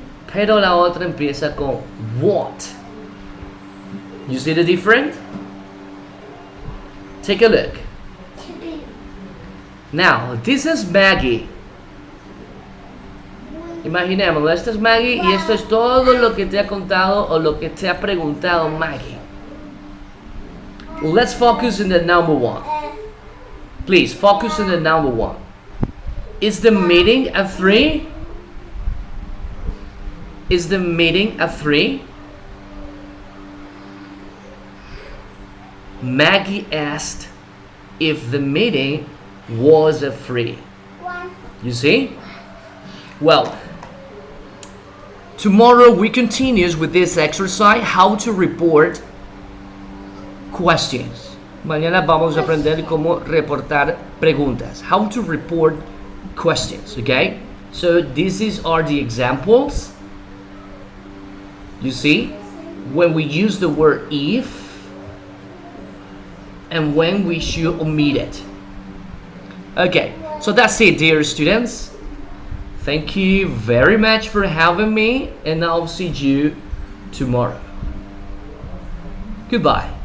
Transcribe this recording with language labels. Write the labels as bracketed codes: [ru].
[es] Pero la otra empieza con what. [en] You see the difference? Take a look. Now, this is Maggie. [es] Imaginémoslo, esta es Maggie y esto es todo lo que te ha contado o lo que te ha preguntado Maggie. [en] Let's focus on the number 1. Please, focus on the number 1. Is the meeting at 3? Is the meeting at 3? Maggie asked if the meeting was at 3. You see? Well, tomorrow we continue with this exercise, how to report questions. [es] Mañana vamos a aprender cómo reportar preguntas. [en] How to report questions, okay? So these are the examples. You see? When we use the word if and when we should omit it. Okay, so that's it, dear students. Thank you very much for having me, and I'll see you tomorrow. Goodbye.